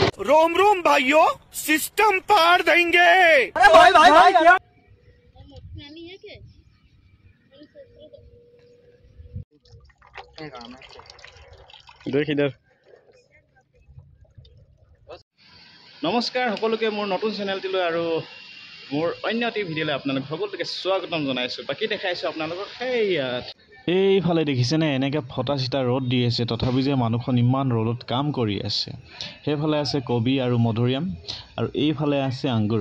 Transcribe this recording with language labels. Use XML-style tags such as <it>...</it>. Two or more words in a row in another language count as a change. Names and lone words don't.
<hi>रोम रोम भाइयों, सिस्टम पार देंगे। अरे भाई भाई भाई क्या देख इधर।</hi> <as>नमस्कार সকলোকে মোৰ নতুন চেনেলটিলৈ আৰু মোৰ অন্য এটি ভিডিঅ'লৈ আপোনালোক সকলোকে স্বাগতম জনাইছোঁ। বাকী দেখাইছোঁ আপোনালোকক সেইয়াত এইফালে দেখিছেনে এনেকৈ ফটা চিটা ৰ'দ দি আছে, তথাপি যে মানুহখন ইমান ৰ'দত কাম কৰি আছে। সেইফালে আছে কবি আৰু মধুৰিআম আৰু এইফালে আছে আঙুৰ।</as>